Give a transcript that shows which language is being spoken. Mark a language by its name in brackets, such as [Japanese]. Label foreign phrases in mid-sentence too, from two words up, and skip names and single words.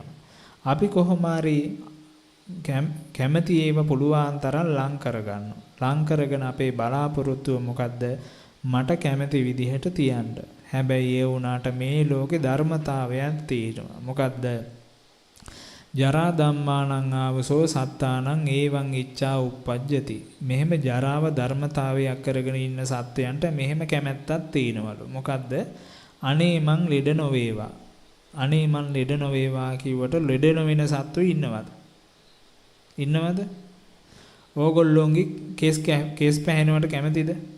[Sinhala] අපි කොහොම හරි කැමැති ඒවා පුළුවන් තරම් ලං කරගන්නවා. ලං කරගෙන අපේ බලාපොරොත්තුව මොකද්ද? මට කැමැති විදිහට තියන්න. හැබැයි ඒ වුණාට මේ ලෝකේ ධර්මතාවයක් තියෙනවා. මොකද්ද? [Pali] ජරා ධම්මානං ආවසෝ සත්තානං ඒවං ඉච්ඡා උප්පජ්ජති. [Sinhala] මෙහෙම ජරාව ධර්මතාවයක් කරගෙන ඉන්න සත්වයන්ට මෙහෙම කැමැත්තක් තියෙනවලු. මොකද්ද? අනේ මං ලෙඩ නොවේවා. අනේ මං ලෙඩ නොවේවා කිව්වට ලෙඩ නොවෙන සත්තු ඉන්නවද? ඉන්නවද? ඕගොල්ලෝන්ගේ කේස් පැහැෙනවට කැමතිද?